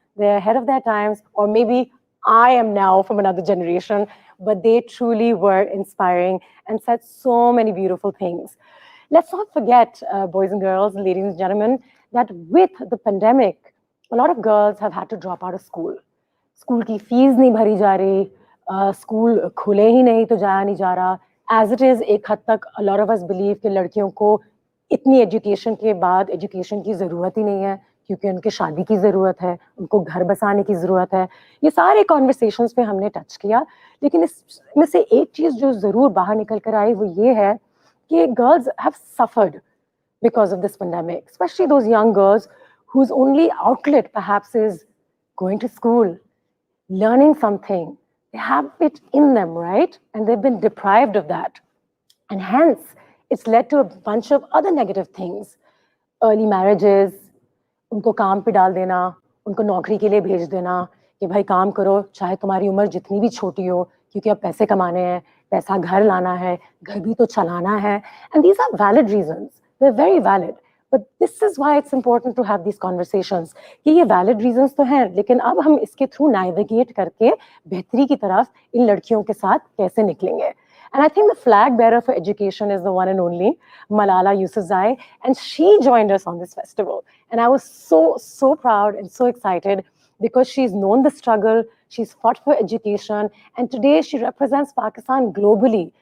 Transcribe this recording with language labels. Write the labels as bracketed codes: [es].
[en] They're ahead of their times, or maybe I am now from another generation, but they truly were inspiring and said so many beautiful things. Let's not forget, boys and girls, ladies and gentlemen, that with the pandemic, a lot of girls have had to drop out of school. [hi] School की fees नहीं भरी जा रही, school खुले ही नहीं तो जाया नहीं जा रहा. [en] As it is, [hi] एक हद तक [en] a lot of us believe [hi] कि लड़कियों को इतनी education के बाद education की ज़रूरत ही नहीं है, क्योंकि उनके शादी की ज़रूरत है, उनको घर बसाने की ज़रूरत है. ये सारे conversations पे हमने touch किया, लेकिन इसमें से एक चीज़ जो ज़रूर बाहर निकल कर आई वो ये है कि [en] girls have suffered because of this pandemic, especially those young girls whose only outlet perhaps is going to school, learning something. They have it in them, right? And they've been deprived of that. And hence, it's led to a bunch of other negative things. Early marriages, [hi] उनको काम पे डाल देना, उनको नौकरी के लिए भेज देना, कि भाई काम करो, चाहे तुम्हारी उम्र जितनी भी छोटी हो, क्योंकि अब पैसे कमाने हैं, पैसा घर लाना है, घर भी तो चलाना है. [en] And these are valid reasons. They're very valid. But this is why it's important to have these conversations. [hi] कि ये valid reasons तो हैं, लेकिन अब हम इसके through navigate करके बेहतरी की तरफ इन लड़कियों के साथ कैसे निकलेंगे. [en] And I think the flag bearer for education is the one and only Malala Yousafzai, and she joined us on this festival. And I was so proud and so excited because she's known the struggle, she's fought for education, and today she represents Pakistan globally.